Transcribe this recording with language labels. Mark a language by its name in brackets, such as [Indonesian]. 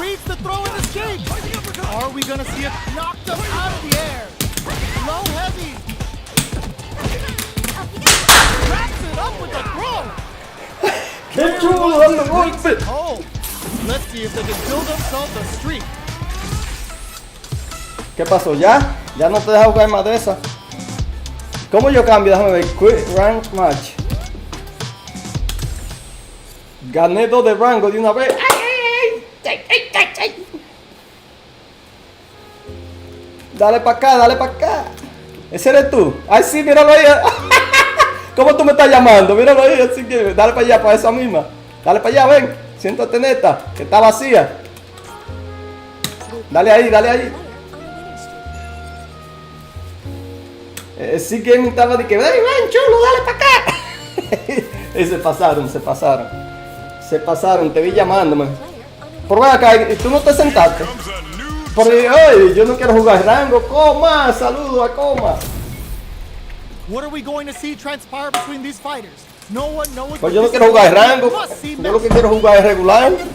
[English] Reads the throw and escape. Are we gonna see it knock them out of the air? Low heavy. Wraps it up with the throw. [Spanish] ¡Qué chulo dando golpe! [English] Oh, let's see if they can build themselves a streak. [Spanish] ¿Qué pasó? ¿Ya? ¿Ya no te deja jugar más de esa? ¿Cómo yo cambio? Déjame ver. [English] Quick rank match. [Spanish] Gané 2 de rango de una vez. Dale para acá, dale para acá. ¿Ese eres tú? Ay, sí, míralo ahí. ¿Cómo tú me estás llamando? Míralo ahí, así que dale para allá, para esa misma. Dale para allá, ven. Siéntate neta, que está vacía. Dale ahí, dale ahí. Sigueme estaba de que, ven, chulo, dale para acá. Y se pasaron. Se pasaron, te vi llamándome. Por acá, tú no te sentaste. Porque, oye, yo no quiero jugar rango. Coma, saludo a Coma. [English] What are we going to see transpire between these fighters? No one knows. [Spanish] Pues yo no quiero jugar rango. Yo lo que quiero jugar es regular.